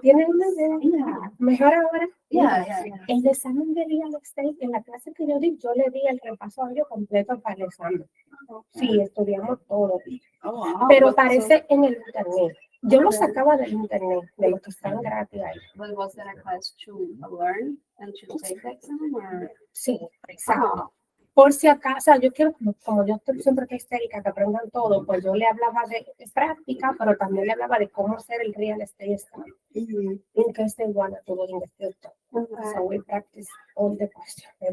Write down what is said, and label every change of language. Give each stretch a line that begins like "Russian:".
Spanish: ¿Tienen una idea? Mejor ahora.
English: Yeah.
Spanish: El examen de real estate, en la clase que yo di, yo le di el repaso audio completo para el examen. Sí, estudiamos todo.
English: Oh, wow.
Spanish: Pero
English: But-
Spanish: aparece en el internet. Yo lo sacaba del internet, de los que están gratis ahí.
English: But was that a class to learn and to take the exam or?
Spanish: Sí, exacto. Por si acaso, yo quiero, como yo estoy siempre que histérica, que aprendan todo, pues yo le hablaba de práctica, pero también le hablaba de cómo hacer el real estate stuff.
English: In case they want to do it in the future. So we practice all the questions.